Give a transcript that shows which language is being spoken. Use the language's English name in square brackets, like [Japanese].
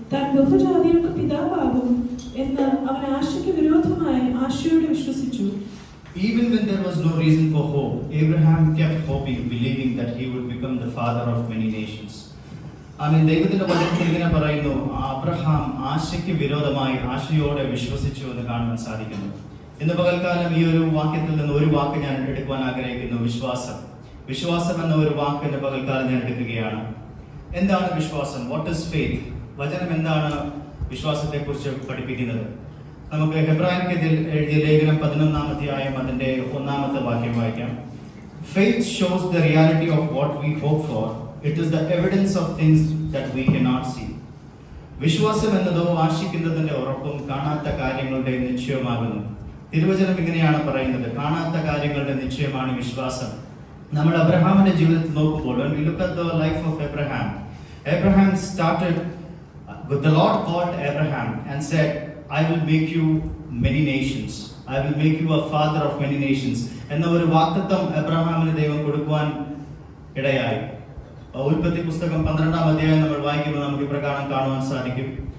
[Malayalam] താൻ ബഹുജാതികൾക്ക് പിതാവാകും എന്ന് അവൻ ആശയ്ക്ക് വിരോധമായി ആശയോടെ വിശ്വസിച്ചു. [English] Even when there was no reason for hope, Abraham kept hoping, believing that he would become the father of many nations. [Malayalam] ദൈവത്തിന്റെ വചനത്തിൽ ഇങ്ങനെ പറയുന്നു, അബ്രഹാം ആശയ്ക്ക് വിരോധമായി ആശയോടെ വിശ്വസിച്ചു എന്ന് കാണാൻ സാധിക്കുന്നു. ഇന്ന് പകൽക്കാലം ഈ ഒരു വാക്യത്തിൽ നിന്ന് ഒരു വാക്ക് ഞാൻ എടുക്കുവാൻ ആഗ്രഹിക്കുന്നു, വിശ്വാസം. വിശ്വാസം എന്ന ഒരു വാക്ക് ഇന്ന് പകൽക്കാലം ഞാൻ എടുക്കുകയാണ്. എന്താണ് വിശ്വാസം? [English] What is faith? [Malayalam] വചനം എന്താണ് വിശ്വാസത്തെ കുറിച്ച് പഠിപ്പിക്കുന്നത്? നമുക്ക് ഹെബ്രായർക്ക് എഴുതിയ ലേഖനം 11-ാം അധ്യായം അതിന്റെ 1-ാമത്തെ വാക്യം വായിക്കാം. [English] Faith shows the reality of what we hope for. It is the evidence of things that we cannot see. [Malayalam] വിശ്വാസം എന്നതോ ആശിക്കുന്നതിന്റെ ഉറപ്പും കാണാത്ത കാര്യങ്ങളുടെ നിശ്ചയമാകുന്നു. തിരുവചനം ഇങ്ങനെയാണ് പറയുന്നത്, കാണാത്ത കാര്യങ്ങളുടെ നിശ്ചയമാണ് വിശ്വാസം. നമ്മൾ അബ്രഹാമിന്റെ ജീവിതത്തിൽ നോക്കുമ്പോൾ, [English] when we look at the life of Abraham started with the Lord called Abraham and said, I will make you many nations. I will make you a father of many nations. [Malayalam] എന്ന ഒരു വാഗ്ദത്തം അബ്രഹാമിന് ദൈവം കൊടുക്കുവാൻ ഇടയായി. ഉൽപ്പത്തി പുസ്തകം 12-ാം അധ്യായം നമ്മൾ വായിക്കുമ്പോൾ നമുക്ക് ഇപ്രകാരം കാണുവാൻ സാധിക്കും.